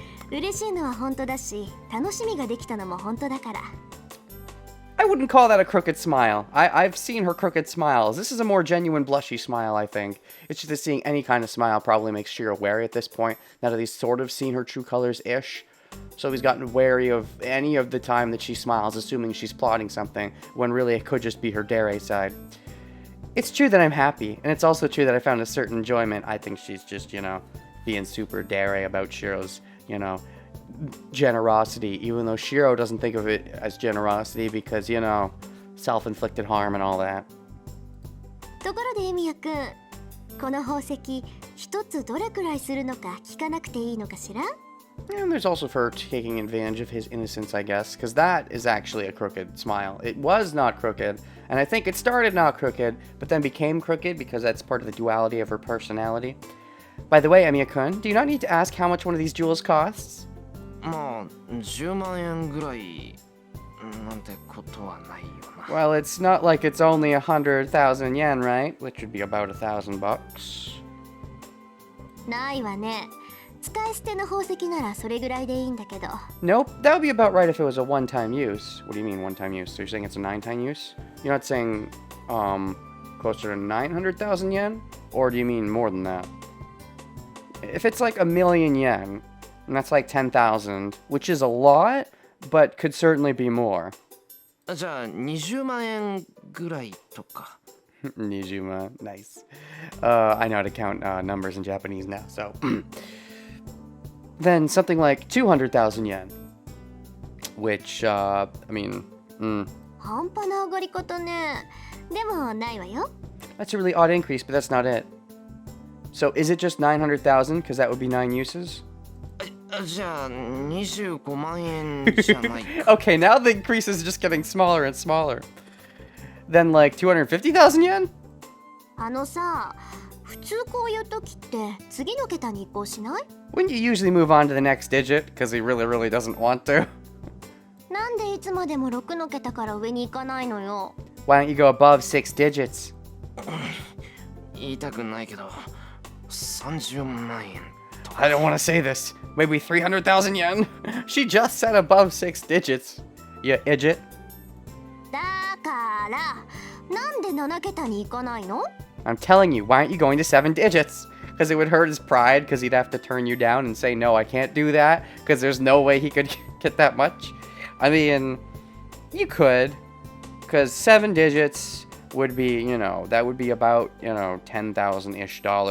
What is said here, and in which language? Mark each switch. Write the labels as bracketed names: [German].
[Japanese] 嬉しいのは本当だし、楽しみができたのも本当だから。 [English] I wouldn't call that a crooked smile. I've seen her crooked smiles. This is a more genuine blushy smile, I think. It's just that seeing any kind of smile probably makes Shiro wary at this point, now that he's sort of seen her true colors-ish. So he's gotten wary of any of the time that she smiles, assuming she's plotting something, when really it could just be her dare side. It's true that I'm happy, and it's also true that I found a certain enjoyment. I think she's just, you know, being super dare about Shiro's, you know, generosity, even though Shiro doesn't think of it as generosity because, you know, self-inflicted harm and all that. [Japanese] ところでエミヤくん、この宝石一つどれくらいするのか聞かなくていいのかしら? [English] And there's also for taking advantage of his innocence, I guess, because that is actually a crooked smile. It was not crooked, and I think it started not crooked, but then became crooked because that's part of the duality of her personality. By the way, Emiya-kun, do you not need to ask how much one of these jewels costs? [Japanese] まあ10万円ぐらいなんてことはないよな。 [English] Well, it's not like it's only 100,000 yen, right? Which would be about $1,000. [Japanese] ないわね。使い捨ての宝石ならそれぐらいでいいんだけど。 [English] Nope, that would be about right if it was a one-time use. What do you mean one-time use? So you're saying it's a 9-time use? You're not saying closer to 900,000 yen? Or do you mean more than that? If it's like 1,000,000 yen, and that's like 10,000, which is a lot, but could certainly be more. [Japanese] じゃあ20万円ぐらいとか。 [English] Nijuma, nice. I know how to count numbers in Japanese now, so. Then something like 200,000 yen. Which, I mean, [Japanese] 半端な上がり方ね。でもないわよ。 [English] That's a really odd increase, but that's not it. So is it just 900,000? Because that would be 9 uses? [Japanese] じゃあ25万円じゃないか。 [English] Okay, now the increase is just getting smaller and smaller. Then like 250,000 yen? [Japanese] あのさ、普通こういう時って次の桁に移行しない? [English] Wouldn't you usually move on to the next digit? Because he really doesn't want to. [Japanese] なんでいつまでも6の桁から上に行かないのよ。 [English] Why don't you go above 6 digits? [Japanese] 言いたくないけど30万円。 [English] I don't want to say this. Maybe 300,000 yen? She just said above 6 digits. You idiot. [Japanese] だからなんで7桁に行かないの? [English] I'm telling you, why aren't you going to 7 digits? Because it would hurt his pride, because he'd have to turn you down and say, no, I can't do that, because there's no way he could get that much. I mean, you could, because 7 digits would be, you know, that would be about, you know, $10,000-ish,